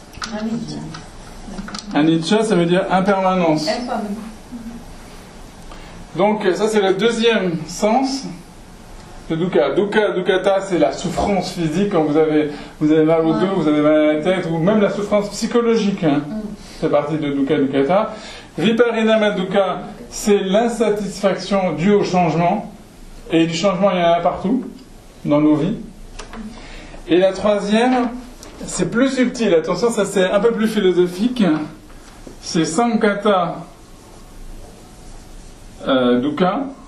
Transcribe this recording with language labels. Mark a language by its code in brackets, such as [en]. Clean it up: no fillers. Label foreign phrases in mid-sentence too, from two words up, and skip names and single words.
[fr] Anicca, ça veut dire impermanence. Donc ça c'est le deuxième sens de dukkha. Dukkata, c'est la souffrance physique quand vous avez mal au dos, vous avez mal à la tête, ou même la souffrance psychologique. Hein. C'est partie de [pi] dukkha dukkata. Viparinama dukkha, [fr] c'est l'insatisfaction due au changement. Et du changement, il y en a partout dans nos vies. Et la troisième, c'est plus subtil. Attention, ça c'est un peu plus philosophique. C'est [pi] sankata dukkha.